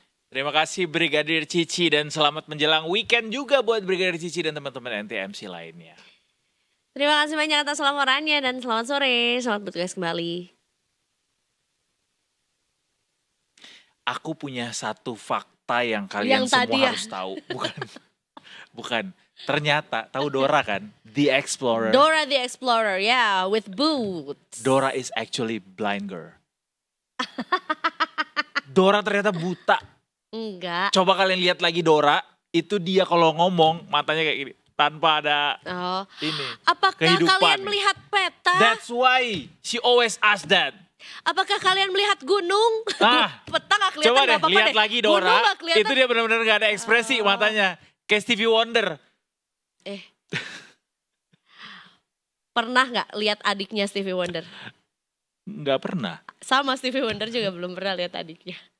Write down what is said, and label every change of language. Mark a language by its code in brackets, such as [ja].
[id] Terima kasih Brigadir Cici dan selamat menjelang weekend juga buat Brigadir Cici dan teman-teman NTMC lainnya. Terima kasih banyak atas laporannya dan selamat sore, selamat bertugas kembali. Aku punya satu fakta yang kalian semua harus tahu. Bukan. Ternyata, tahu Dora kan? The Explorer. [en] Dora the Explorer, yeah, with boots. Dora is actually blind girl. [id] Dora ternyata buta. Enggak. Coba kalian lihat lagi Dora, itu dia kalau ngomong matanya kayak gini. Tanpa ada ini. Apakah kehidupan. Kalian melihat peta? [en] That's why she always ask that. [id] Apakah kalian melihat gunung? Peta gak kelihatan. Coba deh, lihat lagi Dora. Itu dia benar-benar gak ada ekspresi matanya. Kayak Stevie Wonder. Pernah nggak lihat adiknya Stevie Wonder? Nggak pernah. Sama Stevie Wonder juga belum pernah lihat adiknya.